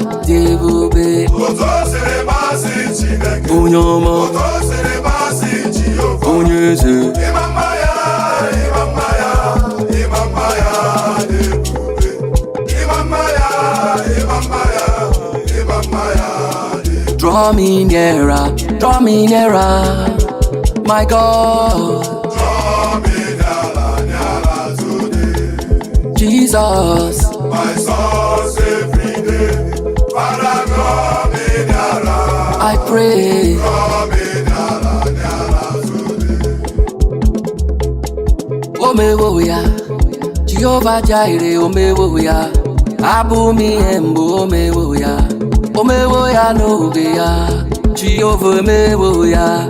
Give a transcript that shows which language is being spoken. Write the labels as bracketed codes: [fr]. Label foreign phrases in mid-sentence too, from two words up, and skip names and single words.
[ig] Dị ebube. Otu o siri masị Chineke. Onye ọma. Otu o siri masị Jehova. Onye eze. Ịma mma ya, ịma mma ya, ịma mma ya dị ebube. Ịma mma ya, ịma mma ya, ịma mma ya dị ebube. [en] Draw me nearer, draw me nearer, my God. Draw me nearer, nearer today. Jesus. My source every day. Father, draw me nearer. I pray. Draw me nearer, nearer today. [ig] Omewo ya. Jehovah Jireh, omewo ya. Abụ m ihe mbụ, omewo ya. Omewo ya n'oge ya. Jehovah, omewo ya.